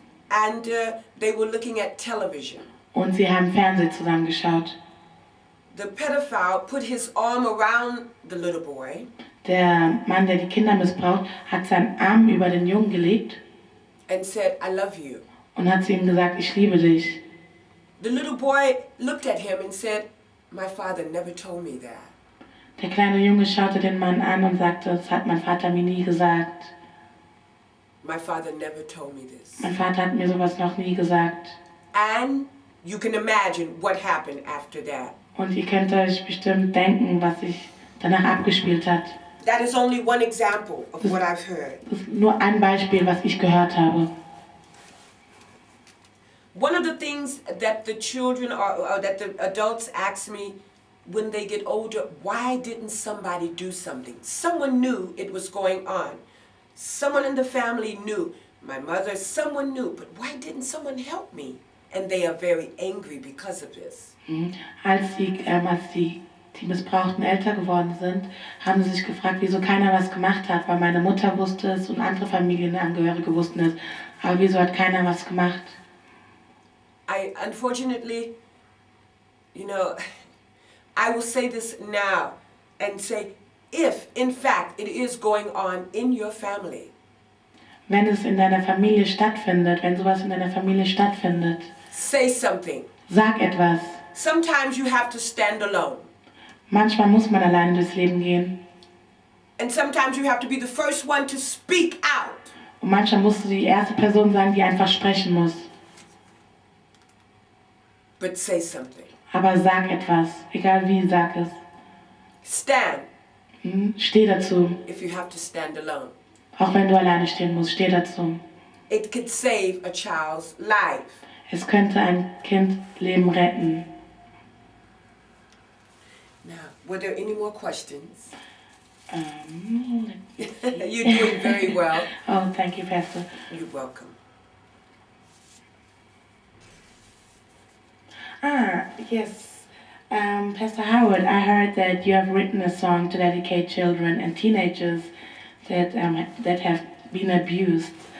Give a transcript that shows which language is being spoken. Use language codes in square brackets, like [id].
[en] And they were looking at television. [de] Und sie haben Fernsehen zusammengeschaut. [en] The pedophile put his arm around the little boy. [de] Der Mann, der die Kinder missbraucht, hat seinen Arm über den Jungen gelegt. [en] And said, I love you. [de] Und hat zu ihm gesagt, ich liebe dich. [en] The little boy looked at him and said, my father never told me that. [de] Der kleine Junge schaute den Mann an und sagte, das hat mein Vater mir nie gesagt. [en] My father never told me this. [de] Mein Vater hat mir sowas noch nie gesagt. [en] And you can imagine what happened after that. [de] Und ihr könnt euch bestimmt denken, was sich danach abgespielt hat. [en] That is only one example of what I've heard. [de] Das ist nur ein Beispiel, was ich gehört habe. [en] One of the things that the children or that the adults ask me when they get older, why didn't somebody do something? Someone knew it was going on. Someone in the family knew. My mother, someone knew, but why didn't someone help me? And they are very angry because of this. [de] Als die Missbrauchten älter geworden sind, haben sie sich gefragt, wieso keiner was gemacht hat, weil meine Mutter wusste es und andere Familienangehörige wussten es. Aber wieso hat keiner was gemacht? [en] Unfortunately, I will say this now and say, if in fact it is going on in your family. [de] Wenn es in deiner Familie stattfindet, wenn sowas in deiner Familie stattfindet. [en] Say something. [de] Sag etwas. [en] Sometimes you have to stand alone. [de] Manchmal muss man alleine durchs Leben gehen. [en] And sometimes you have to be the first one to speak out. [de] Und manchmal musst du die erste Person sein, die einfach sprechen muss. [en] But say something. [de] Aber sag etwas, egal wie, sag es. [en] Stand. [de] Steh dazu. [en] If you have to stand alone. [de] Auch wenn du alleine stehen musst, steh dazu. [en] It could save a child's life. [de] Es könnte ein Kindleben retten. [en] Now, were there any more questions? You're doing very well. Oh, thank you, Pastor. You're welcome. Yes. Pastor Howard, I heard that you have written a song to dedicate children and teenagers that have been abused.